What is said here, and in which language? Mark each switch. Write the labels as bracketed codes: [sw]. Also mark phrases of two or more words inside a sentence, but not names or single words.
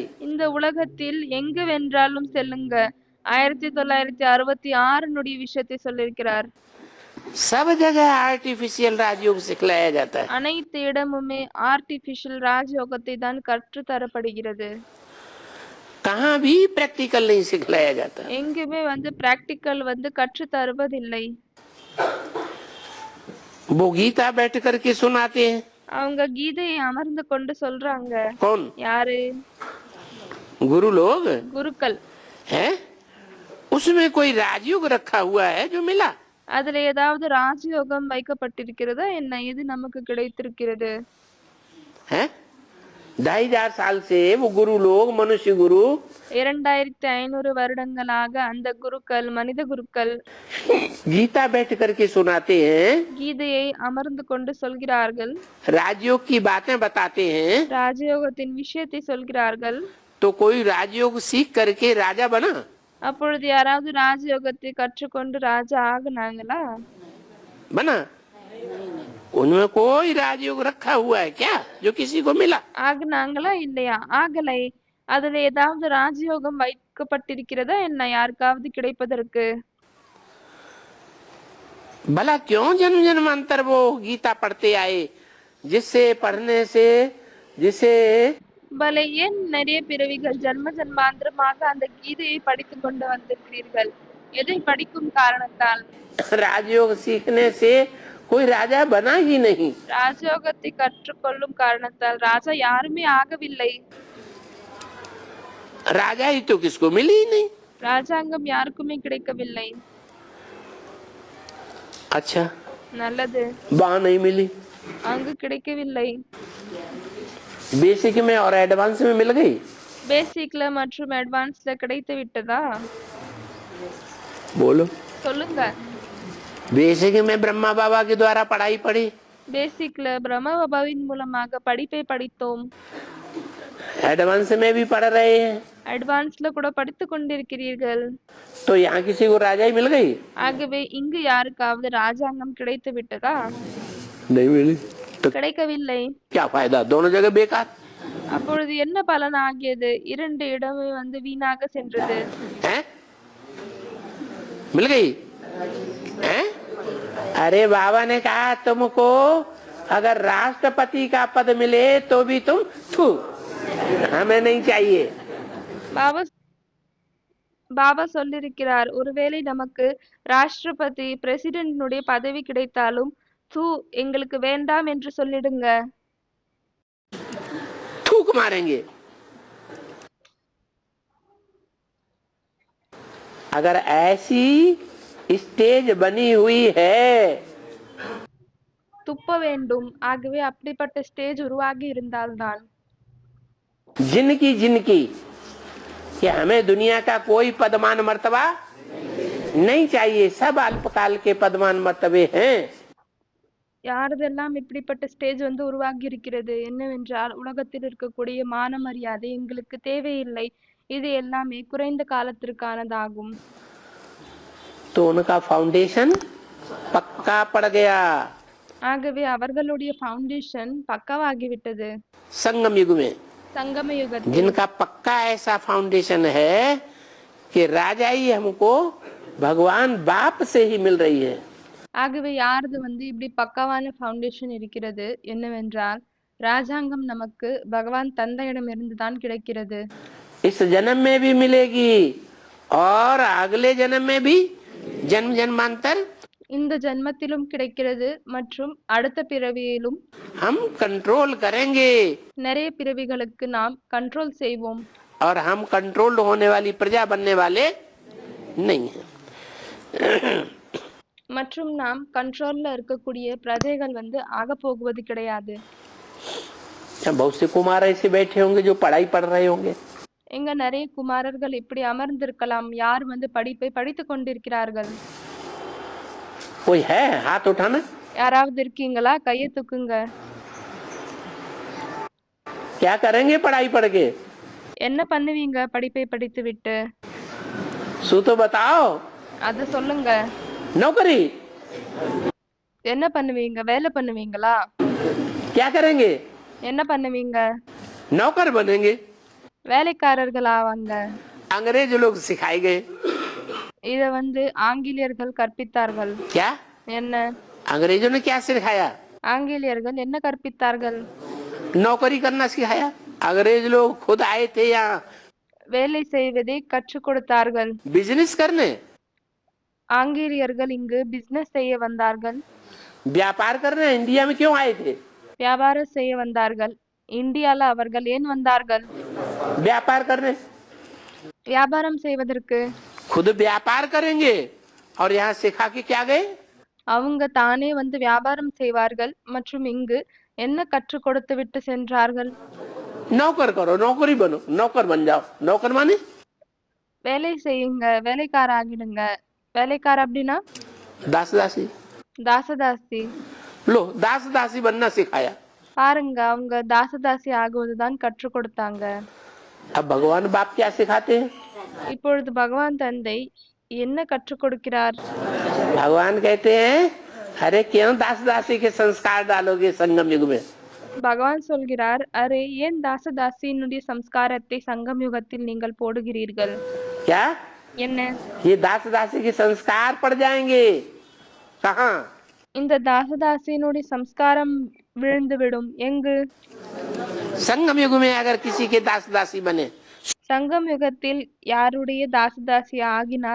[ta] இந்த உலகத்தில் எங்கு வென்றாலும் செல்லுங்க. 1966 விஷயத்தை சொல்லியிருக்கிறார். [hi] सब जगह आर्टिफिशियल राजयोग सिखलाया जाता है। [ta] அனைத்து இடமுமே ஆர்டிபிஷியல் ராஜயோகத்தை தான் கற்று தரப்படுகிறது. [hi] कहाँ भी प्रैक्टिकल नहीं सिखलाया जाता। [ta] எங்குமே வந்து பிராக்டிக்கல் வந்து கற்று தருவதில்லை. [hi] वो गीता बैठ करके सुनाते हैं। [ta] அவங்க கீதையை அமர்ந்து கொண்டு சொல்றாங்க. [hi] कौन? [ta] யாரு? [hi] गुरु लोग [ta] குருக்கள். [hi] हैं? उसमें कोई राजयोग रखा हुआ है जो मिला? [ta] அதுல ஏதாவது ராஜயோகம் வைக்கப்பட்டிருக்கிறதா என்ன? இது நமக்கு கிடைத்திருக்கிறது. [hi] हैं? 2500 साल से वो गुरु लोग, मनुष्य गुरु [ta] 2500 வருடங்களாக அந்த குருக்கள், மனித குருக்கள் [hi] गीता बैठ करके सुनाते हैं, [ta] கீதையை அமர்ந்து கொண்டு சொல்கிறார்கள். [hi] राजयोग की बातें बताते हैं। [ta] ராஜயோகத்தின் விஷயத்தை சொல்கிறார்கள். [hi] तो कोई राजयोग सीख करके राजा बना? [ta] அப்பொழுது யாராவது ராஜயோகத்தை கற்றுக்கொண்டு ராஜா ஆகுனாங்களா? [hi] बना? उनमें कोई राजयोग रखा हुआ है क्या जो किसी को मिला? [ta] ஆகுனாங்களா இல்லையா? ஆகலை. அதுல ஏதாவது ராஜயோகம் வைக்கப்பட்டிருக்கிறதா என்ன யாருக்காவது கிடைப்பதற்கு? [hi] भला क्यों जन्म जन्मांतर वो गीता पढ़ते आए, जिससे पढ़ने से जिसे [ta] பல ஏன் நிறைய பிறவிகள் ஜன்ம ஜன்மாந்திரமாக அந்த கீதையை படித்து கொண்டு வந்திருக்கிறீர்கள்? எதை படிக்கும் காரணத்தால்? [hi] राजयोग सीखने से कोई राजा बना ही नहीं। [ta] ராஜயோகத்தை கற்றுக்கொள்ளும் காரணத்தால் ராஜா யாருமே ஆகவில்லை. [hi] राजा ही तो किसको मिली ही नहीं। [ta] ராஜாங்கம் யாருக்குமே கிடைக்கவில்லை. [hi] अच्छा, [ta] நல்லது. [hi] वहाँ नहीं मिली, [ta] அங்கு கிடைக்கவில்லை. [hi] बेसिक में और एडवांस में मिल गई। [ta] பேசிக்ல மற்றும் அட்வான்ஸ்ல கிடைத்து விட்டதா? [hi] बोलो। [ta] சொல்லுங்க. [hi] बेसिक में ब्रह्मा बाबा के द्वारा पढ़ाई पढ़ी, [ta] பேசிக்ல பிரம்ம பாபாவின் மூலமாக படிப்பை படித்தோம். [hi] एडवांस में भी पढ़ रहे हैं, [ta] அட்வான்ஸ்ல கூட படித்து கொண்டிருக்கிறீர்கள். [hi] तो यहाँ किसी को राजा ही मिल गई? [ta] ஆகவே இங்கு யாருக்காவது ராஜாங்கம் கிடைத்து விட்டதா? [hi] नहीं मिली। तो [ta] கிடைக்கவில்லை. [hi] क्या फायदा, दोनों जगह बेकार। [ta] அப்பொழுது என்ன பலன் ஆகியது? இரண்டு இடமே வந்து வீணாக சென்றது. [hi] हैं? मिल गई? हैं? अरे बाबा ने कहा तुमको अगर राष्ट्रपति का पद मिले तो भी तुम थू, हमें नहीं चाहिए। [ta] பாபா சொல்லிருக்கிறார், ஒருவேளை நமக்கு ராஷ்டிரபதி பிரசிடென்ட்னுடைய பதவி கிடைத்தாலும் தூ எங்களுக்கு வேண்டாம் என்று சொல்லிடுங்க. [hi] थूक मारेंगे। अगर ऐसी स्टेज बनी हुई है [ta] துப்ப வேண்டும். ஆகவே அப்படிப்பட்ட ஸ்டேஜ் உருவாகி இருந்தால்தான் [hi] जिनकी जिनकी कि हमें दुनिया का कोई पदमान मर्तबा नहीं चाहिए, सब अल्पकाल के पदमान मर्तबे हैं। [ta] யாரதெல்லாம் இப்படிப்பட்ட ஸ்டேஜ் வந்து உருவாகி இருக்கிறது என்னவென்றால், உலகத்தில் இருக்கக்கூடிய மான மரியாதை எங்களுக்கு தேவையில்லை. இது எல்லாமே குறைந்த காலத்திற்கானதாகும். [hi] तो उनका फाउंडेशन पक्का पड़ गया [ta] ஆகவே அவர்களுடைய ஃபவுண்டேஷன் பக்காவாகிவிட்டது. [hi] संगम युग में। [ta] சங்கம யுகத்தில் [hi] जिनका पक्का ऐसा फाउंडेशन है कि राजाई हमको भगवान बाप से ही मिल रही है। [ta] ஆகவே யாரது வந்து இப்படி பக்காவான ஃபவுண்டேஷன் இருக்கிறது என்னவென்றால், ராஜாங்கம் நமக்கு பகவான் தந்தையிடமிருந்து தான் கிடைக்கிறது. [hi] इस जन्म में भी मिलेगी और अगले जन्म में भी, जन्म जन्मांतर [ta] இந்த ஜென்மத்திலும் கிடைக்கிறது மற்றும் அடுத்த பிறவியிலும் [hi] हम कंट्रोल करेंगे [ta] நிறைய பிறவிகளுக்கு நாம் கண்ட்ரோல் செய்வோம். [hi] और हम कंट्रोल्ड होने वाली प्रजा बनने वाले नहीं हैं। [ta] மற்றும் நாம் கண்ட்ரோல்ல இருக்கக்கூடிய பிரஜைகள் வந்து ஆக போகுவது கிடையாது. [hi] बहुत से कुमार ऐसे बैठे होंगे जो पढ़ाई पढ़ रहे होंगे, [ta] எங்க நிறைய குமாரர்கள் இப்படி அமர்ந்திருக்கலாம், யார் வந்து படிப்பை படித்துக் கொண்டிருக்கிறார்கள். [hi] कोई है? हाथ उठाना। [ta] யாராவது இருக்கீங்களா? கையை தூக்குங்க. [hi] क्या करेंगे पढ़ाई पढ़ के? [ta] என்ன பண்ணுவீங்க படிப்பை படித்து விட்டு? [hi] सू तो बताओ। [ta] அத சொல்லுங்க. [hi] नौकरी [ta] என்ன பண்ணுவீங்க? வேலை பண்ணுவீங்களா? [hi] क्या करेंगे? [ta] என்ன பண்ணுவீங்க? [hi] नौकर बनेंगे। [ta] வேலைக்காரர்கள் ஆவாங்க. [hi] अंग्रेज लोग सिखाए गए। [ta] இத வந்து ஆங்கிலேயர்கள் கற்பித்தார்கள். [hi] क्या [ta] என்ன? [hi] अंग्रेजों ने क्या सिखाया? [ta] ஆங்கிலேயர்கள் என்ன கற்பித்தார்கள்? [hi] नौकरी करना सिखाया। अंग्रेज लोग खुद आए थे यहाँ [ta] வேலை செய்வதை கற்றுக் கொடுத்தார்கள். [hi] बिजनेस करने, [ta] ஆங்கிலேயர்கள் இங்கு பிசினஸ் செய்ய வந்தார்கள். [hi] व्यापार करने। इंडिया में क्यों आए थे? [ta] வியாபாரம் செய்ய வந்தார்கள். இந்தியால அவர்கள் ஏன் வந்தார்கள்? [hi] व्यापार करने। [ta] வியாபாரம் செய்வதற்கு. [hi] खुद व्यापार करेंगे और यहाँ सिखा के क्या गए? [ta] அவங்க தானே வந்து வியாபாரம் செய்வார்கள் மற்றும் இங்கு என்ன கற்றுக் கொடுத்து விட்டு சென்றார்கள்? [hi] नौकर करो, नौकरी बनो, नौकर बन जाओ। नौकर माने [ta] வேலை செய்யுங்க, வேலைக்கார ஆகிடுங்க. வேலைக்கார அப்படின்னா [hi] दास दासी। [ta] தாசதாசி. [hi] लो, दास दासी बनना सिखाया। [ta] பாருங்க, அவங்க தாசதாசி ஆகுவதுதான் கற்றுக் கொடுத்தாங்க. [hi] अब भगवान बाप क्या सिखाते हैं? [ta] இப்பொழுது பகவான் தந்தை என்ன கற்றுக் கொடுக்கிறார்? [hi] भगवान कहते हैं, अरे क्यों दास दासी के संस्कार डालोगे संगम युग में? [ta] பகவான் சொல்கிறார், அரே ஏன் தாசதாசியினுடைய சம்ஸ்காரத்தை சங்கம் யுகத்தில் நீங்கள் போடுகிறீர்கள்? [hi] क्या [ta] என்ன? [hi] ये दास दासी के संस्कार पड़ जाएंगे? कहाँ? [ta] இந்த தாசதாசியினுடைய சம்ஸ்காரம் விழுந்துவிடும். எங்கு? [hi] संगम युग में अगर किसी के दास दासी बने, [ta] சங்கம் யுகத்தில் யாருடைய தாசதாசி ஆகினால்